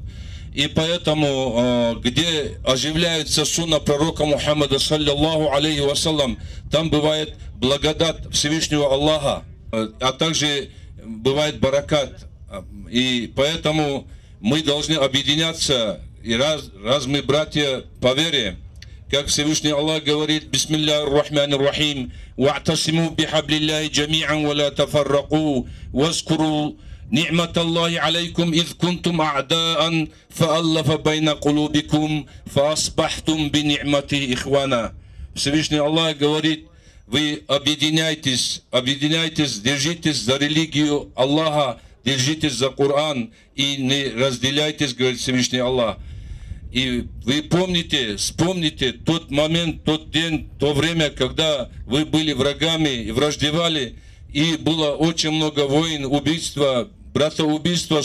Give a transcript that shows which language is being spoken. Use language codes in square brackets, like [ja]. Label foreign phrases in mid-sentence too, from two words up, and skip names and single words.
[ru] И поэтому, где оживляется сунна пророка Мухаммада, [ar] صلى الله عليه وسلم, [ru] там бывает благодать Всевышнего Аллаха, а также бывает баракат. И поэтому мы должны объединяться, и раз мы братья по вере, как Всевышний Аллах говорит: [ar] بسم الله الرحمن الرحيم، واعتصموا بحبل الله جميعا ولا تفرقوا، واذكروا نعمة الله عليكم إذ كنتم أعداء فألف بين قلوبكم فأصبحتم بنعمته إخوانا. [ru] Всевышний Аллах говорит: вы объединяйтесь, держитесь за религию Аллаха, держитесь за Коран и не разделяйтесь, говорит Всевышний Аллах. И вы вспомните тот момент, тот день, то время, когда вы были врагами и враждевали, и было очень много войн, убийства, братоубийства.